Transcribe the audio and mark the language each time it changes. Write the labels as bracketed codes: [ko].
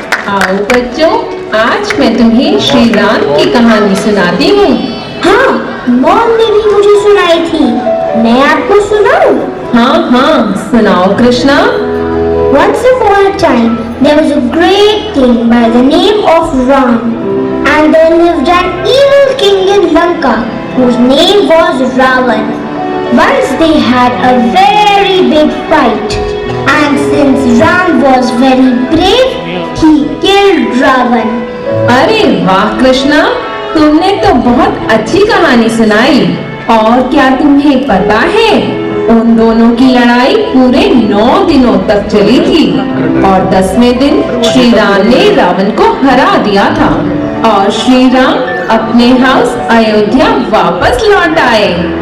[hi] आओ बच्चों, आज मैं तुम्हें श्री राम की कहानी सुनाती हूँ। हाँ, मॉम ने भी मुझे सुनाई थी। मैं आपको सुनाऊं? हाँ हाँ, सुनाओ Krishna. [en] Once upon a time, there was a great king by the name of Ram, and there lived an evil king in Lanka whose name was Ravan. Once they had a very big fight, and since Ram was very brave, he killed Ravan. [hi] अरे वाह कृष्णा, तुमने तो बहुत अच्छी कहानी सुनाई। और क्या तुम्हें पता है, उन दोनों की लड़ाई पूरे 9 दिनों तक चली थी और 10वें दिन श्री राम ने रावण को हरा दिया था और श्री राम अपने हाउस अयोध्या वापस लौट आए।